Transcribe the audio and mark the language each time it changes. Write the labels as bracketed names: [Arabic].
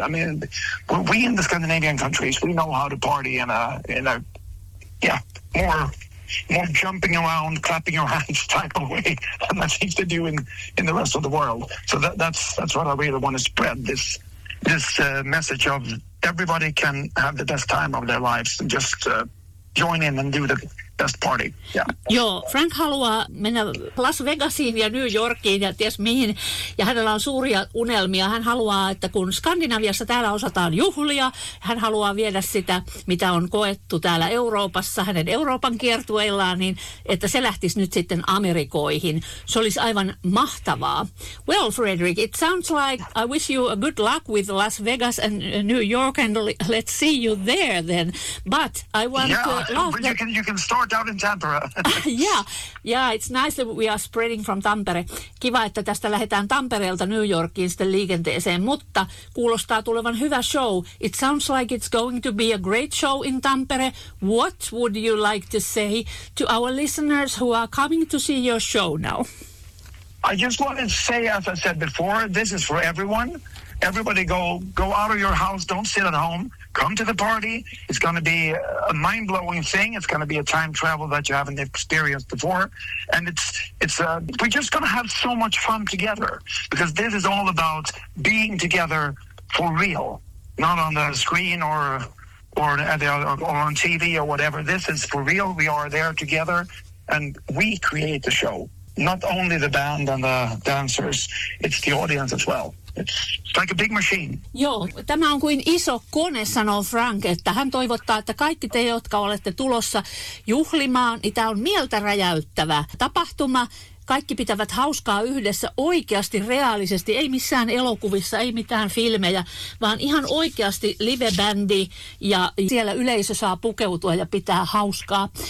[English] I mean, we in the Scandinavian countries, we know how to party more jumping around, clapping your hands type of way than I think they do in the rest of the world. So that's what I really want to spread, this message of everybody can have the best time of their lives and just join in and do the [Finnish] tästä party. [English] Yeah. [Finnish] Joo, Frank haluaa mennä Las Vegasiin ja New Yorkiin ja ties mihin. Ja hänellä on suuria unelmia. Hän haluaa, että kun Skandinaviassa täällä osataan juhlia, hän haluaa viedä sitä, mitä on koettu täällä Euroopassa, hänen Euroopan kiertueillaan, niin että se lähtisi nyt sitten Amerikoihin. Se olisi aivan mahtavaa. [English] Well, Frederick, it sounds like I wish you a good luck with Las Vegas and New York, and let's see you there then. But I want yeah, to... You can start out in Tampere. yeah, it's nice that we are spreading from Tampere. [Finnish] Kiva, että tästä lähdetään Tampereelta New Yorkiin sitten liikenteeseen, mutta kuulostaa tulevan hyvä show. [English] It sounds like it's going to be a great show in Tampere. What would you like to say to our listeners who are coming to see your show now? I just want to say, as I said before, this is for everyone. Everybody go out of your house. Don't sit at home. Come to the party. It's going to be a mind-blowing thing. It's going to be a time travel that you haven't experienced before. And we're just going to have so much fun together, because this is all about being together for real, not on the screen or on TV or whatever. This is for real. We are there together, and we create the show. Not only the band and the dancers, it's the audience as well. It's like a big machine. [Finnish] Joo, tämä on kuin iso kone, sanoo Frank, että hän toivottaa, että kaikki te, jotka olette tulossa juhlimaan, niin tämä on mieltä räjäyttävä tapahtuma. Kaikki pitävät hauskaa yhdessä oikeasti, reaalisesti, ei missään elokuvissa, ei mitään filmejä, vaan ihan oikeasti live-bändi, ja siellä yleisö saa pukeutua ja pitää hauskaa.